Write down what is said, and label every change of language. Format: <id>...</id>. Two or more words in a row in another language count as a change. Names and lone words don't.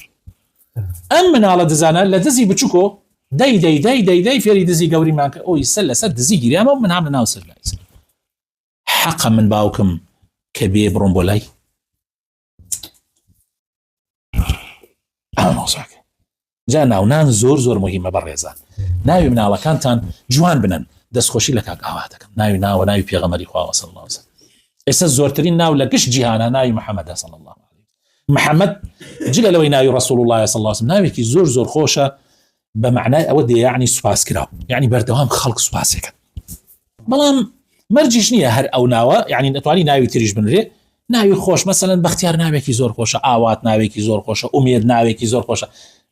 <ckb>ئەم مناڵە دزانە لە دزی بچووکۆ دەی فێری دزی گەوریمان کە ئەوی سەر لەسەر دزی گیریامە من هام لە ناو سەر لای حەقە من باوکم کە بێ بڕۆم بۆ لای ئەمەوساکە. جا ناونان زۆر مهمە بەڕێزان. ناوی مناڵەکانتان جوان بنن، دەستخۆشی لە کاک ئاوا دەکەن. ناوی ناوە ناوی پێغەمبەری خوا</ckb> <ar>صلی الله علیه وسلم.</ar> <ckb>ئێستا زۆرترین ناو لە گشت جیهانە ناوی محەممەد</ckb> <ar>صلی الله علیه وسلم.</ar> <ckb>محەممەد جگە لەوەی ناوی</ckb> <ar>رسول الله صلی الله علیه وسلم</ar> <ckb>ناوێکی زۆر خۆشە، بە معنای ئەوە دێ یعنی سوپاس کراو، یعنی بەردەوام خەڵک سوپاسێکن. بەڵام مەرجیش نییە هەر ئەو ناوە، یعنی دەتوانی ناوی تریش بنرێ. ناوی خۆش مەسەلەن بەختیار ناوێکی زۆر خۆشە، ئاوات ناوێکی زۆر خۆشە، ئومێد ناوێکی زۆر خۆشە.</ckb>